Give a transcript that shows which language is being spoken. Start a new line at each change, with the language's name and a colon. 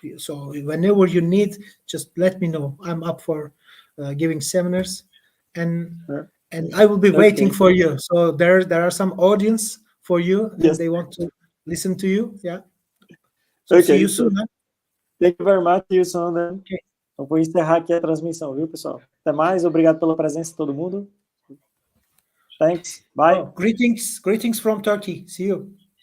English: So whenever you need, just let me know. I'm up for giving seminars, and and I will be waiting for you. So there are some audience for you, and they want to listen to you. Yeah. So see you soon. Huh? Thank you very much. See you soon, then. Okay.
Portuguese: Então, vou encerrar aqui a transmissão, viu, pessoal? Até mais. Obrigado pela presença de todo mundo.
English: Thanks. Bye. Greetings from Turkey. See you.